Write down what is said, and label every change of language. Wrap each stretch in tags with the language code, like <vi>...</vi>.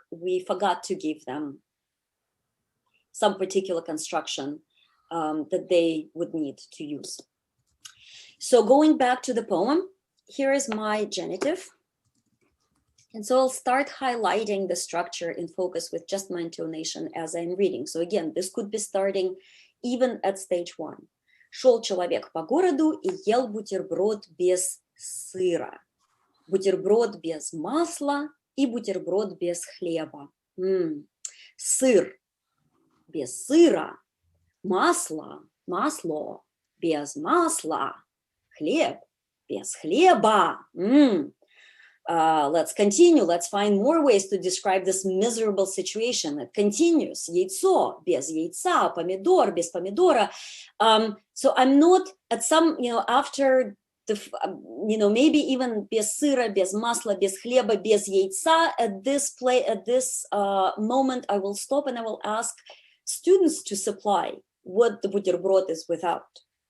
<en>We forgot to give them some particular construction that they would need to use. So going back to the poem, here is my genitive. And so I'll start highlighting the structure in focus with just my intonation as I'm reading. So again, this could be starting even at stage 1.</en> <ru>Шел человек по городу и ел бутерброд без сыра. Бутерброд без масла и бутерброд без хлеба. Сыр без сыра, масло без масла, хлеб без хлеба.</ru> <en>Let's continue. Let's find more ways to describe this miserable situation. It continues.</en> <ru>Яйцо без яйца, помидор без помидора.</ru> <en>So I'm not at some, after the, maybe even</en> <ru>без сыра, без масла, без хлеба, без яйца.</ru> <en>At this moment, I will stop and I will ask students to supply what the бутерброд is without.</en>